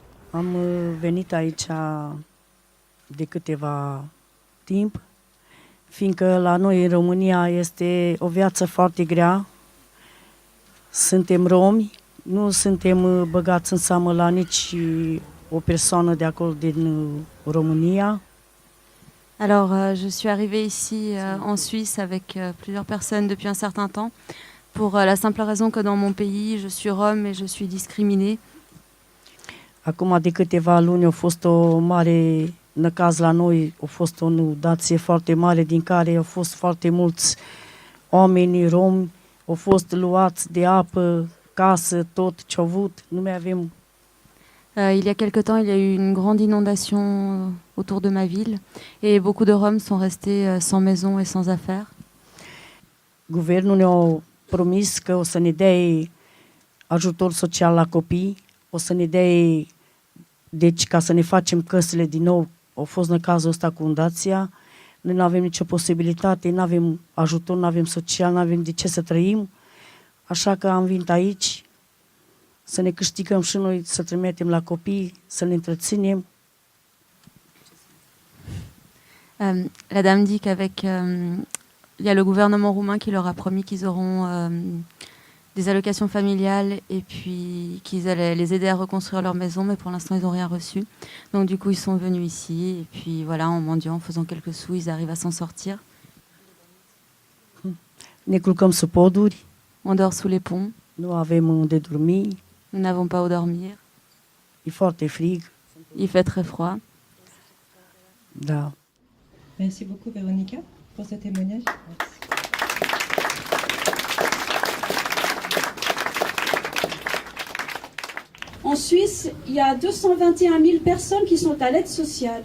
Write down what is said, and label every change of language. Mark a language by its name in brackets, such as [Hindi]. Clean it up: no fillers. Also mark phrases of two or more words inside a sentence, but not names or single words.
[Romanian] Am venit aici de câteva timp, fiindcă la noi în România este o viață foarte grea. Suntem romi, nu suntem băgați în seamă la nici o persoană de acolo din România. [French] Alors, je suis arrivée ici en Suisse avec plusieurs personnes depuis un certain temps, pour la simple raison que dans mon pays, je suis rome et je suis discriminée. [Romanian] Acum de câteva luni a fost o mare năcaz la noi, a fost o inundație foarte mare din care au fost foarte mulți oameni romi, au fost luați de apă, casă, tot ce au avut, nu mai avem. [French] Il y a quelque temps, il y a eu une grande inondation autour de ma ville et beaucoup de Roms sont restés sans maison et sans affaires. [Romanian] Guvernul ne-a promis că o să ne dea ajutor social la copii, o să ne dea, deci ca să ne facem căsile din nou. A fost în cazul ăsta cu fundația, noi nu avem nicio posibilitate, nu avem ajutor, nu avem social, nu avem de ce să trăim, așa că am venit aici să ne câștigăm și noi, să trimitem la copii, să ne întreținem. [French] La dame dit qu'avec il y a le gouvernement roumain qui leur a promis qu'ils auront des allocations familiales et puis qu'ils allaient les aider à reconstruire leur maison, mais pour l'instant ils n'ont rien reçu. Donc du coup ils sont venus ici et puis voilà, en mendiant, en faisant quelques sous, ils arrivent à s'en sortir. [Romanian] Ne culcăm sub poduri, [French] On dort sous les ponts, [Romanian] nu avem unde dormi, [French] nous n'avons pas où dormir, [Romanian] e foarte frig. [French] il fait très froid. [Romanian] Da. [French] Merci beaucoup Véronica pour ce témoignage. Merci. En Suisse, il y a 221 000 personnes qui sont à l'aide sociale.